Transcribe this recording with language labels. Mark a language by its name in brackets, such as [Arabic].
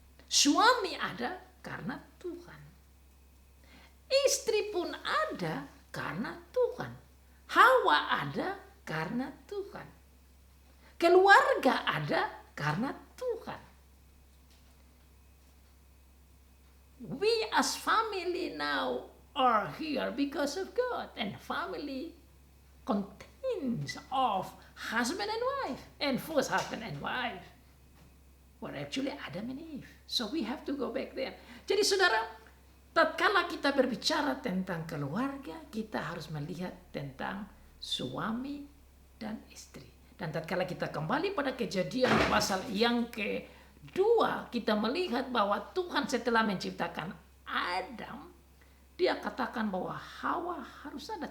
[Indonesian] Suami ada karena Tuhan. Istri pun ada karena Tuhan. Hawa ada karena Tuhan. Keluarga ada karena Tuhan. [English] We as family now are here because of God, and family contains of husband and wife, and first husband and wife were actually Adam and Eve. So we have to go back there. [Indonesian] Jadi saudara, tatkala kita berbicara tentang keluarga, kita harus melihat tentang suami dan istri. Dan tatkala kita kembali pada Kejadian pasal yang kedua, kita melihat bahwa Tuhan setelah menciptakan Adam, Dia katakan bahwa Hawa harus ada.